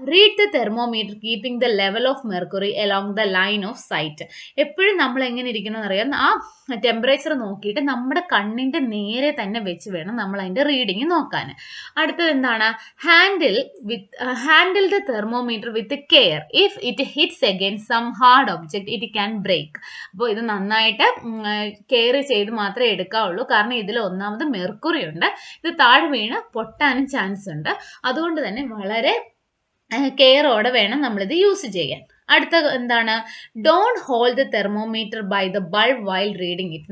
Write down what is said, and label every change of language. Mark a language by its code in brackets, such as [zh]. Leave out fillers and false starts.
[en] Read the thermometer keeping the level of mercury along the line of sight. [ml] എപ്പോഴും നമ്മൾ എങ്ങനെ ഇരിക്കണമെന്ന് അറിയാം, ആ ടെമ്പറേച്ചർ നോക്കിയിട്ട് നമ്മുടെ കണ്ണിന്റെ നേരെ തന്നെ വെച്ച് വേണം നമ്മൾ അതിന്റെ റീഡിങ് നോക്കാൻ. അടുത്തത് എന്താണ്? [en] Handle with handle the thermometer with care. If it hits against some hard object, it can break. [ml] അപ്പോൾ ഇത് നന്നായിട്ട് കെയർ ചെയ്ത് മാത്രമേ എടുക്കാവുള്ളൂ. കാരണം ഇതിൽ ഒന്നാമത് മെർക്കുറി ഉണ്ട്. ഇത് താഴെ വീണ് പൊട്ടാനും ചാൻസ് ഉണ്ട്. അതുകൊണ്ട് തന്നെ വളരെ കെയറോടെ വേണം നമ്മളിത് യൂസ് ചെയ്യാൻ. അടുത്ത എന്താണ്? [en] Don't hold the thermometer by the bulb while reading it.